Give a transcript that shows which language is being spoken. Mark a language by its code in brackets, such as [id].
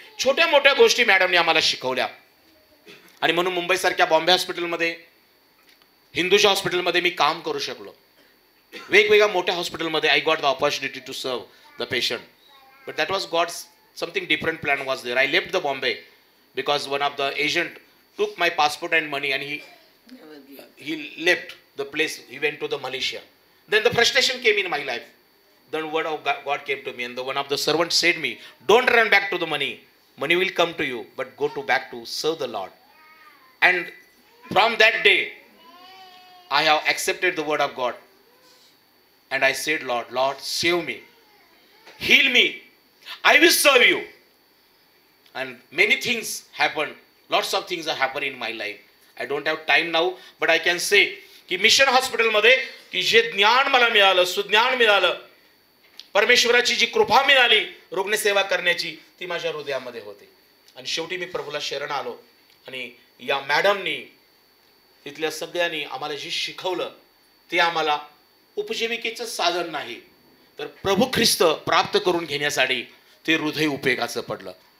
[mr] छोट्या मोठ्या गोष्टी मॅडमने आम्हाला शिकवल्या. आणि म्हणून मुंबईसारख्या बॉम्बे हॉस्पिटलमध्ये, हिंदूच्या हॉस्पिटलमध्ये मी काम करू शकलो. वेगवेगळ्या मोठ्या हॉस्पिटलमध्ये [en] I got the opportunity to serve the patient, but that was God's something different plan was there. I left the Bombay because one of the agent took my passport and money and he left the place. He went to the Malaysia. Then the frustration came in my life. Then word of God came to me, and the one of the servants said me, don't run back to the money. Money will come to you, but go to back to serve the Lord. And from that day, I have accepted the word of God. And I said, Lord, save me. Heal me. I will serve you. And many things happened. Lots of things are happening in my life. I don't have time now, but I can say [mr] की mission हॉस्पिटलमध्ये की जे ज्ञान मला मिळालं, सुज्ञान मिळालं, परमेश्वराची जी कृपा मिळाली रुग्णसेवा करण्याची, ती माझ्या हृदयामध्ये होते. आणि शेवटी मी प्रभूला शरण आलो. आणि या मॅडमनी, तिथल्या सगळ्यांनी आम्हाला जे शिकवलं ते आम्हाला उपजीविकेचं साधन नाही, तर प्रभू ख्रिस्त प्राप्त करून घेण्यासाठी ते हृदय उपयोगाचं पडलं.